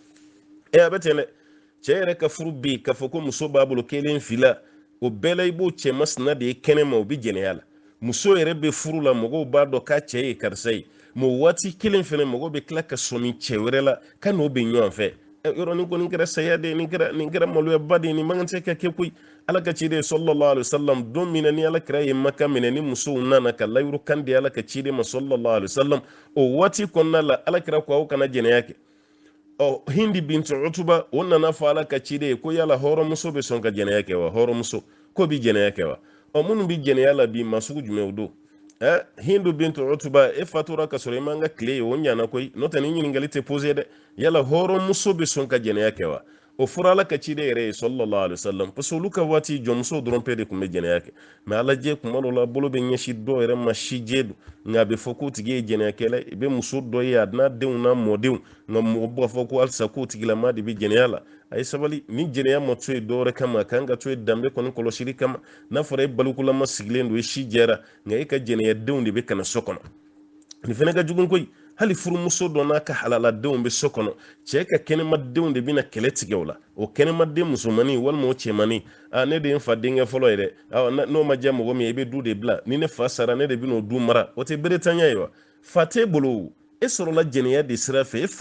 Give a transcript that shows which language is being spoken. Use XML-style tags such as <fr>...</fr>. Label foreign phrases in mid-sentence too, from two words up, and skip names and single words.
<bm>a bɛ ten dɛ cɛ yɛrɛ ka furu bi k'a fɔ ko muso b'a bolo kelen fila o bɛɛ la i b'o cɛ masina de ye kɛnɛ ma o bɛ jɛnɛya la muso yɛrɛ bɛ furu la mɔgɔw b'a dɔn k'a cɛ ye karisa ye mɛ waati kelen fana mɔgɔw bɛ tila ka sɔmi cɛ wɛrɛ la ka n'o bɛ ɲɔgɔn fɛ yɔrɔ nin kɔni kɛra saya de nin kɛra maloyaba de nin man kan tɛ ka kɛ koyi ala ka ciden</bm> <ar>صلى الله عليه وسلم</ar> <bm>don min na ni ala kira ye maka minɛ ni musow nana ka layiru kan di ala ka ciden ma</bm> <ar>صلى الله عليه وسلم</ar> <bm>o waati kɔnɔna la ala kira ko aw kana jɛnɛya kɛ hindi bintu utuba o nana fɔ ala ka ciden ye ko yala hɔrɔnmuso bɛ sɔn ka jɛnɛya kɛ wa hɔrɔnmuso ko bi jɛnɛya kɛ wa minnu bi jɛnɛya la bi masugu jumɛn o don hindu bintu utuba e fatura ka sɔrɔ i man ka tile ye o ɲana koyi n'o tɛ ni ɲininkali tɛ pose dɛ yala hɔrɔnmuso bɛ sɔn ka jɛnɛya kɛ wa o fɔra ala ka ciden yɛrɛ ye</bm> <ar>صلى الله عليه وسلم</ar> <fr>parce que</fr> <bm>olu ka waati jɔnmusow dɔrɔn pe de tun bɛ jɛnɛya kɛ mɛ ala jɛ kuma dɔw la bolo bɛ ɲɛsin dɔw yɛrɛ ma sijɛ don nka a bɛ fɔ k'o tigi ye jɛnɛyakɛla i bɛ muso dɔ ye a n'a denw n'a mɔdenw nka mɔgɔ b'a fɔ ko halisa k'o tigilama de bɛ jɛnɛya la a ye sabali ni jɛnɛya ma to yen dɔwɛrɛ kama a kan ka to yen danbe kɔni kɔlɔsili kama n'a fɔra e balokolama sigilen don e si jɛra nka e ka jɛnɛyadenw de bɛ kana so kɔnɔ nin fana ka jugun koyi hali furumuso dɔ n'a ka halaladenw bɛ so kɔnɔ cɛ ka kɛnɛmadenw de bɛna kɛlɛ tigɛ o la o kɛnɛmaden musomanin walima o cɛmanin ne de ye n fa denkɛ fɔlɔ ye dɛ n'o ma diya mɔgɔ min ye i bɛ du de bila ni ne fa sara ne de bɛna o du mara o tɛ beretanya ye wa fa t'e bolo e sɔrɔla jɛnɛya de sira fɛ e fa</bm>